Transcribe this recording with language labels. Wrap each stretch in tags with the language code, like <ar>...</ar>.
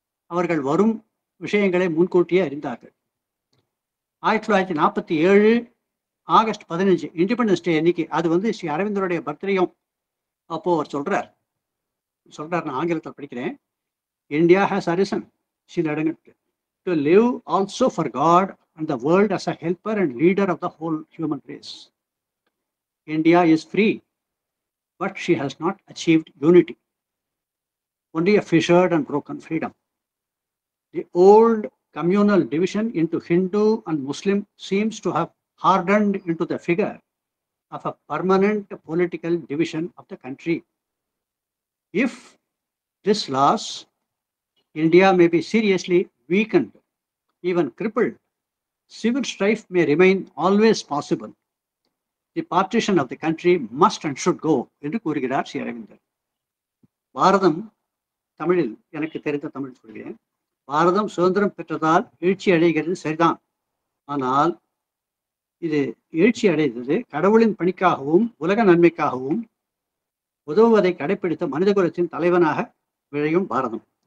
<ta>அவர்கள் வரும் விஷயங்களை முன்கூட்டியே அறிந்தார்கள். 1947 ஆகஸ்ட் 15 இண்டிபெண்டன்ஸ் டே அன்னைக்கு, அது ஸ்ரீ அரவிந்தருடைய பர்த்டேயும். அப்போ அவர் சொல்றார், நான் ஆங்கிலத்தில் படிக்கிறேன்,</ta> <en>India has arisen</en> <ta>சில இடங்களுக்கு</ta> <en>To live also for God and the world as a helper and leader of the whole human race. India is free, but she has not achieved unity, only a fissured and broken freedom. The old communal division into Hindu and Muslim seems to have hardened into the figure of a permanent political division of the country. If this loss, India may be seriously weakened, even crippled. Civil strife may remain always possible. The partition of the country must and should go</en> <ta>என்று கூறுகிறார்</ta> <en>ஸ்ரீ அரவிந்தர்.</en> <ta>பாரதம், தமிழில் எனக்கு தெரிந்த தமிழ் சொல்கிறேன், பாரதம் சுதந்திரம் பெற்றதால் எழுச்சி அடைகிறது சரிதான். ஆனால் இது எழுச்சி அடைந்தது கடவுளின் பணிக்காகவும் உலக நன்மைக்காகவும் உதவுவதை கடைப்பிடித்த மனிதகுலத்தின் தலைவனாக விழையும் பாரதம்.</ta>